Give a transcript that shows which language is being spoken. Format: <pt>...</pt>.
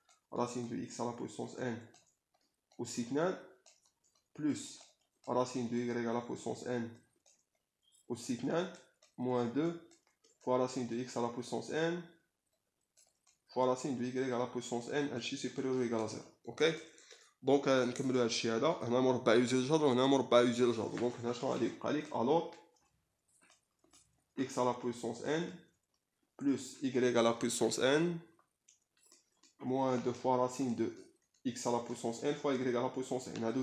<fr>Racine de x à la puissance n au signal plus racine de y à la puissance n au signal moins 2 fois racine de x à la puissance n fois racine de y à la puissance n هادشي supérieur ou égal à 0.</fr> <ar>اوكي دونك نكملوا هادشي هذا. هنا مربع يوزي الجذر وهنا مربع يوزي الجذر. دونك هنا شنو غادي يبقى لك؟ الوغ</ar> <fr>x à la puissance n plus y à la puissance n moins 2 fois racine de x à la puissance n fois y à la puissance n.</fr>